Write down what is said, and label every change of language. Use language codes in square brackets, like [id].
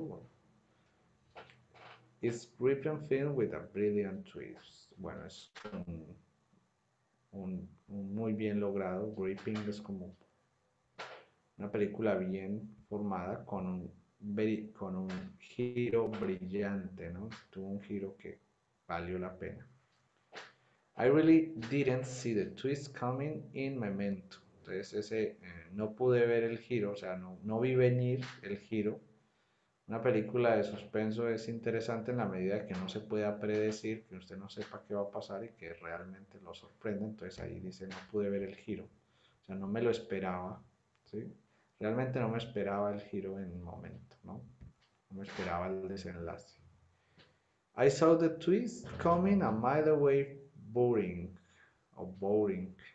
[es] Bueno, [en] it's gripping film with a brilliant twist. [es] Bueno, es un muy bien logrado. Gripping es como una película bien formada con un giro brillante, ¿no? Tuvo un giro que valió la pena. [en] I really didn't see the twist coming in Memento. [es] Entonces, no pude ver el giro, o sea, no vi venir el giro. Una película de suspenso es interesante en la medida que no se pueda predecir, que usted no sepa qué va a pasar y que realmente lo sorprenda. Entonces ahí dice, no pude ver el giro. O sea, no me lo esperaba, ¿sí? Realmente no me esperaba el giro en un momento, ¿no? No me esperaba el desenlace. [en] I saw the twist coming a mile away, boring, o boring.